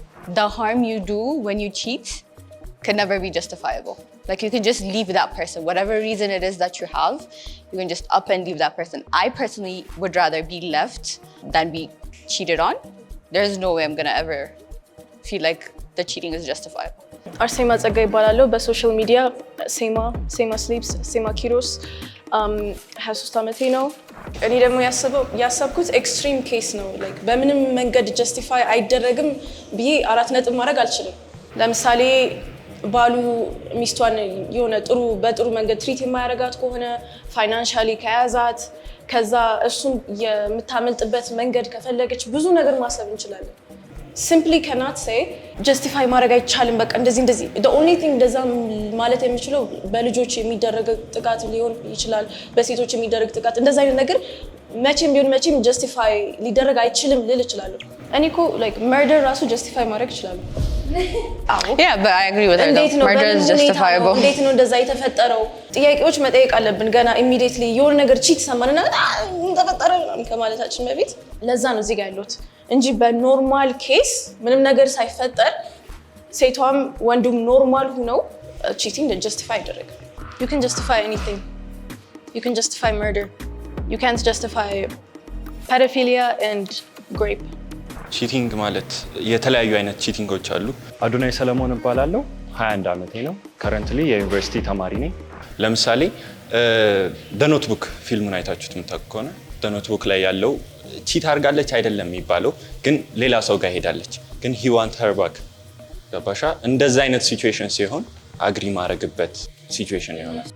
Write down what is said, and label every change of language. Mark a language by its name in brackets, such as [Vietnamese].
[English] The harm you do when you cheat can never be justifiable. Like you can just leave that person. Whatever reason it is that you have, you can just up and leave that person. I personally would rather be left than be cheated on. There's no way I'm gonna ever feel like the cheating is justifiable. [Amharic] አርሴማ ጸጋ ይባላለሁ። በሶሻል ሚዲያ ሴማ ስሊፕስ ሴማ ኪሮስ 23 ዓመቴ ነው። እኔ ደግሞ ያሰብኩት ኤክስትሪም ኬስ ነው። ላይክ በምንም መንገድ ጀስቲፋይ አይደረግም ብዬ 4 ነጥብ ማድረግ አልችልም። ለምሳሌ ባሉ ሚስቷን የሆነ በጥሩ መንገድ ትሪት የማያረጋት ከሆነ ፋይናንሻሊ ከያዛት ከዛ እሱን የምታመልጥበት መንገድ ከፈለገች ብዙ ነገር ማሰብ እንችላለን። [English] simply cannot say justify [Amharic] ማድረግ አይቻልም በቃ እንደዚህ [English] the only thing [Amharic] እንደዛ ማለት የሚችለው በልጆች የሚደረግ ጥቃት ሊሆን ይችላል በሴቶች የሚደረግ ጥቃት እንደዛ አይነት ነገር መቼም justify ሊደረግ አይችልም ልል ይችላል እኔ እኮ like murder ራሱ justify ማድረግ ይችላል [English] Yeah, but I agree with her. Murder is justifiable. [Amharic] እንዴት ነው እንደዛ የተፈጠረው ጥያቄዎች መጠየቅ አለብን ገና immediately የሆነ ነገር ቺት ሰማንና ተፈጠረ ከማለታችን በፊት ለዛ ነው እዚህ ጋር ያለሁት እንጂ በኖርማል ኬስ ምንም ነገር ሳይፈጠር ሴቷም ወንዱም ኖርማል ሆነው cheating justify ይደረግ. [English] You can justify anything. You can justify murder. You can't justify pedophilia and rape. [Amharic] ቺቲንግ ማለት የተለያዩ አይነት ቺቲንጎች አሉ። አዶናይ ሰለሞን እባላለሁ 21 ዓመቴ ነው። ከረንትሊ የዩኒቨርሲቲ ተማሪ ነኝ። ለምሳሌ the notebook ፊልሙን አይታችሁት የምታውቁ ከሆነ the notebook ላይ ያለው ቺት አድርጋለች አይደለም የሚባለው ግን ሌላ ሰው ጋር ሄዳለች ግን [English] he want her back [Amharic] ገባሻ እንደዛ አይነት ሲቹዌሽን ሲሆን አግሪ ማድረግበት ሲቹዌሽን ይሆናል።